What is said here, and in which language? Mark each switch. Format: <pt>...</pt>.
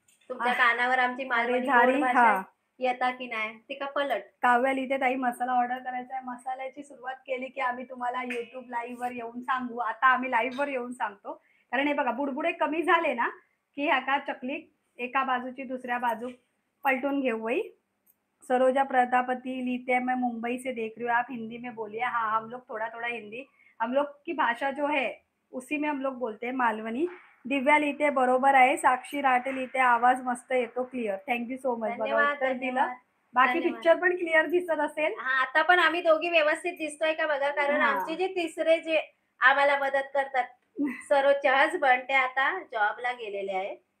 <mr>तुमच्या कानावर आमची मालवणी गोड भाषा येता की नाही ती का पलट. काव्या लिहिते ताई मसाला ऑर्डर करायचा आहे. मसाल्याची सुरुवात केली की आम्ही तुम्हाला युट्यूब लाईव्ह वर येऊन सांगू. आता आम्ही लाईव्ह वर येऊन सांगतो, कारण हे बघा बुडबुडे कमी झाले ना की ह्या का चकली एका बाजूची दुसऱ्या बाजू पलटून घेऊ.</mr> <hi>वही सरोजा प्रजापति लिखते हैं मैं मुंबई से देख रही हूँ, आप हिंदी में बोलिए. हाँ, हम लोग थोड़ा थोड़ा हिंदी, हम लोग की भाषा जो है उसी में हम लोग बोलते हैं, मालवणी.</hi> <mr>दिव्या लिहिते बरोबर आहे. साक्षी राटे लिहिते आवाज मस्त येतो क्लिअर.</mr> <en>Thank you so much.</en> <mr>बघा उत्तर दिलं. बाकी पिक्चर पण क्लिअर दिसत असेल. हा, आता पण आम्ही दोघी व्यवस्थित दिसतोय का बघा, कारण आमचे जे तिसरे जे आम्हाला मदत करतात सरोजचे हसबंड ते आता जॉबला गेलेले आहे.</mr>